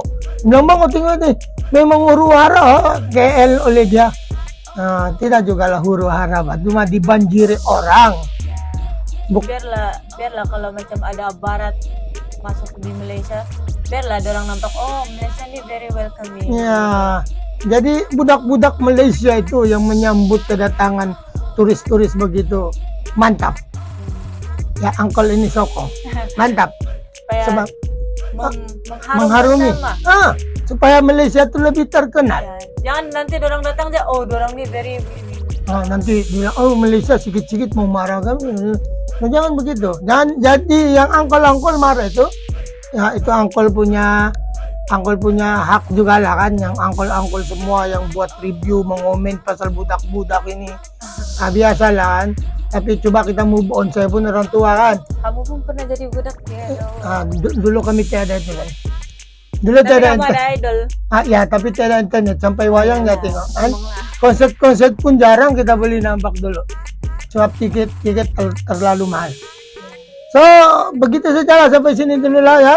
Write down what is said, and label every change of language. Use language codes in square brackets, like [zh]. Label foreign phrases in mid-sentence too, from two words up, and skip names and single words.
[ms] Memang aku tengok ni, memang huru hara KL oleh dia. Tidak juga lah huru hara, cuma dibanjiri orang. biarlah kalau macam ada barat masuk di Malaysia, biarlah orang nampak oh Malaysia ni [en] very welcoming. [ms] Ya. Jadi budak-budak Malaysia itu yang menyambut kedatangan turis-turis begitu mantap. Ya, angkol ini sokong. Mantap. Supaya Sebab mengharumkan mengharumi. nama. Supaya Malaysia itu lebih terkenal. Ya, jangan nanti orang datang aja, oh orang ni very Nanti bilang, oh Malaysia sikit-sikit mau marah kami. Nah, jangan begitu. Jangan jadi yang angkol-angkol marah itu. Ya, itu angkol punya hak juga lah kan, yang angkol-angkol semua yang buat review mengomen pasal budak-budak ini. Biasa lah kan. Tapi coba kita [en] move on, [ms] saya pun orang tua kan. Kamu pun pernah jadi budak ya. Dulu kami tiada itu kan. Dulu Tapi tiada kamu ada idol. Ya, tapi tiada internet sampai wayang nggak tengok kan. Konser pun jarang kita beli nampak dulu. Sebab tiket terlalu mahal. So, begitu saja lah, sampai sini dulu lah ya.